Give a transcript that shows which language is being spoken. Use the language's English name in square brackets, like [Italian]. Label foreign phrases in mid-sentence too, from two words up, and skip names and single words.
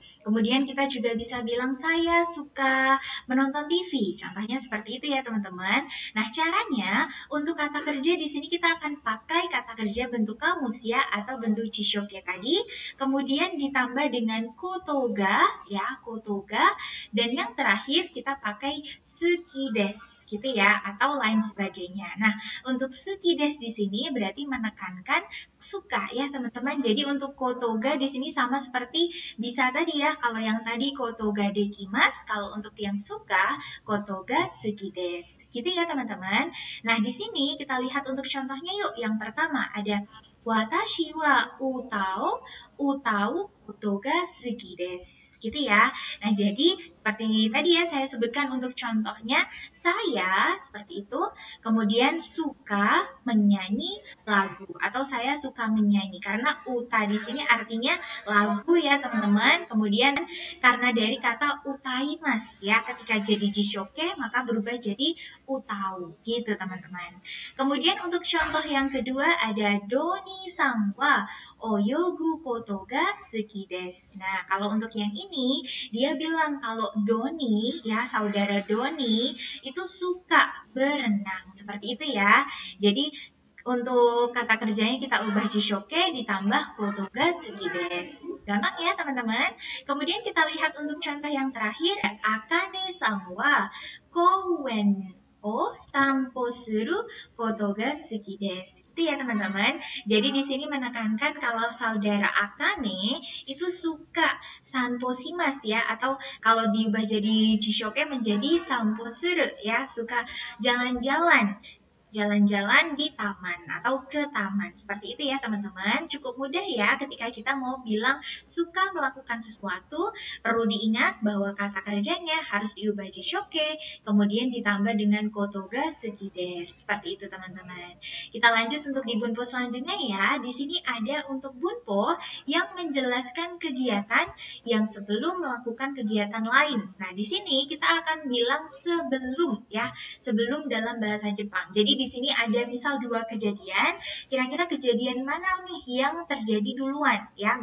[Indonesian] Kemudian kita juga bisa bilang saya suka menonton TV, contohnya seperti itu ya teman-teman. Nah, caranya untuk kata kerja di sini kita akan pakai kata kerja bentuk kamus ya atau bentuk jishoke tadi. Kemudian ditambah dengan kotoga ya, kotoga. Dan yang terakhir kita pakai [Japanese] 好きです [Indonesian] gitu ya atau lain sebagainya. Nah, untuk [Japanese] 好きです [Indonesian] di sini berarti menekankan suka ya teman-teman. Jadi untuk kotoga di sini sama seperti bisa tadi ya. Kalau yang tadi [Japanese] ことができます, [Indonesian] kalau untuk yang suka [Japanese] ことが好きです. [Indonesian] Gitu ya teman-teman. Nah, di sini kita lihat untuk contohnya yuk. Yang pertama ada [Japanese] 私は歌うことが好きです. [Indonesian] Gitu ya. Nah, jadi seperti tadi ya saya sebutkan untuk contohnya, saya seperti itu, kemudian suka menyanyi lagu atau saya suka menyanyi karena uta di sini artinya lagu ya teman-teman. Kemudian karena dari kata utaimas ya, ketika jadi jishoke maka berubah jadi utau gitu teman-teman. Kemudian untuk contoh yang kedua ada [Japanese] ドニさんは泳ぐことが好きです. [Indonesian] Nah, kalau untuk yang ini dia bilang kalau Doni ya, saudara Doni itu suka berenang. Seperti itu ya. Jadi untuk kata kerjanya kita ubah jishoke ditambah [Japanese] ことが好きです. [Indonesian] Gampang ya teman-teman. Kemudian kita lihat untuk contoh yang terakhir, [Japanese] アカネさんは公園を散歩することが好きです. [Indonesian] Itu ya teman-teman. Jadi di sini menekankan kalau saudara Akane itu suka [Japanese] 散歩します [Indonesian] ya, atau kalau diubah jadi jishoke menjadi [Japanese] 散歩する [Indonesian] ya, suka jalan-jalan jalan-jalan di taman atau ke taman. Seperti itu ya teman-teman. Cukup mudah ya ketika kita mau bilang suka melakukan sesuatu. Perlu diingat bahwa kata kerjanya harus diubah jishoke, kemudian ditambah dengan [Japanese] ことが好きです. [Indonesian] Seperti itu teman-teman. Kita lanjut untuk di bunpo selanjutnya ya. Di sini ada untuk bunpo yang menjelaskan kegiatan yang sebelum melakukan kegiatan lain. Nah, di sini kita akan bilang sebelum ya, sebelum dalam bahasa Jepang. Jadi di sini ada misal dua kejadian, kira-kira kejadian mana nih yang terjadi duluan ya?